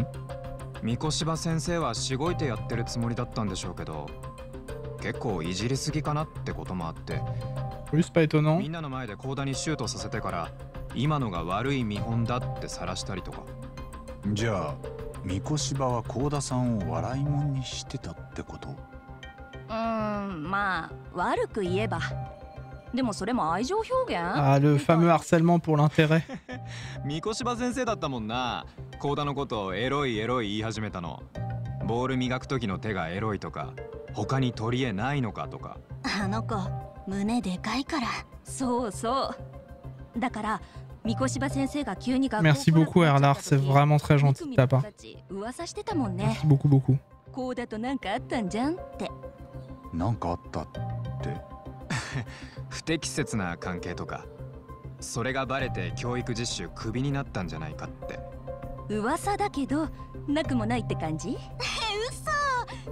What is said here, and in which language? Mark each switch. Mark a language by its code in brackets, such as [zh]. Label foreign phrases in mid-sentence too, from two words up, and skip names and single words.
[ja] 三越場先生はしごいてやってるつもりだったんでしょうけど、結構いじりすぎかなってこともあって、みんなの前でコーダにシュートさせてから今のが悪い見本だって晒したりとか。じゃあ三越場はコーダさんを笑いもんにしてたってこと？まあ悪く言えば。でもそれも愛情表現。 [fr] Ah, le fameux harcèlement pour l'intérêt. [ja] 三越場先生だったもんな。コーダのことをエロいエロい言い始めたの。ボール磨く時の手がエロいとか、他に取り柄ないのかとか。あの子胸でかいから。そうそう。だから三越場先生が急に学校。 [fr] Merci beaucoup Erlar, c'est vraiment très gentil de ta part. [ja] 噂してたもんね。 [fr] Merci beaucoup beaucoup. [ja] コーダとなんかあったんじゃんって。なんかあったって。不適切な関係とか、それがバレて教育実習クビになったんじゃないかって。噂だけどなくもないって感じ？嘘。